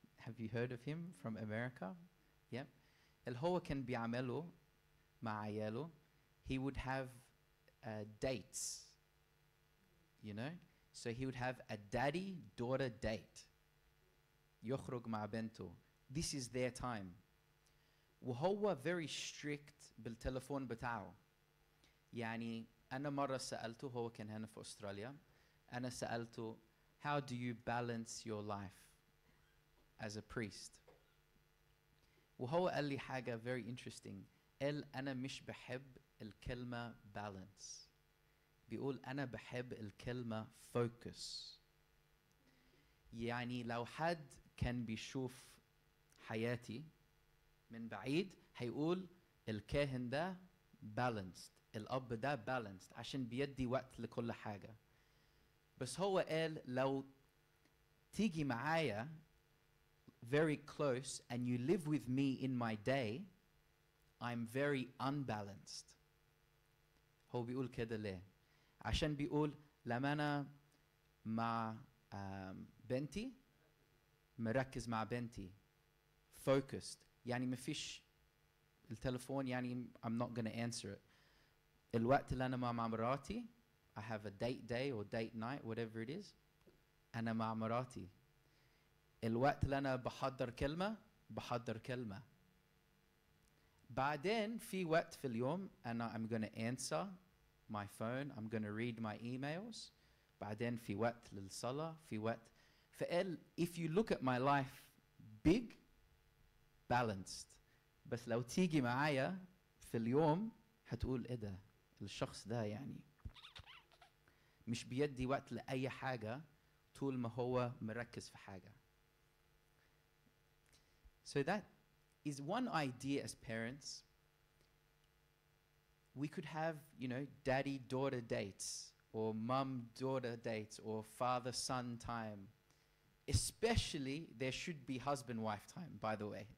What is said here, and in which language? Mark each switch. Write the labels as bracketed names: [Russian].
[English] Have you heard of him from America? [Arabic] Yeah. اللي هو كان بيعمله مع عياله. [English] He would have dates, you know? So he would have a daddy-daughter date. [Arabic] يخرج مع بنته. [English] This is their time. [Arabic] وهو [English] very strict [Arabic] بالتلفون بتاعه. يعني أنا مرة سألته, هو كان هنا في أستراليا, أنا سألته, [English] how do you balance your life as a priest? [Arabic] وهو قال لي حاجة [English] very interesting. [Arabic] قال أنا مش بحب الكلمة balance. بيقول أنا بحب الكلمة focus. يعني لو حد كان بيشوف حياتي من بعيد هيقول الكاهن ده balanced, الأب ده balanced عشان بيدي وقت لكل حاجة. بس هو قال لو تيجي معايا [English] very close and you live with me in my day, I'm very unbalanced. [Arabic] هو بيقول كده ليه؟ عشان بيقول لما أنا مع بنتي مركز مع بنتي focused, يعني مفيش التلفون, يعني [English] I'm not gonna answer it. [Arabic] الوقت اللي أنا مع مراتي, [English] I have a date day or date night, whatever it is, [Arabic] أنا مع مراتي. الوقت اللي أنا بحضر كلمة. بعدين في وقت في اليوم أنا [English] I'm gonna answer my phone, I'm gonna read my emails. [Arabic] بعدين في وقت للصلاة, في وقت. فقال [English] if you look at my life big balanced [Arabic] بس لو تيجي معايا في اليوم هتقول ايه ده الشخص ده يعني مش بيدي وقت لأي حاجة طول ما هو مركز في حاجة. [English] So that is one idea as parents. We could have, you know, daddy-daughter dates, or mum-daughter dates, or father-son time. Especially, there should be husband-wife time, by the way.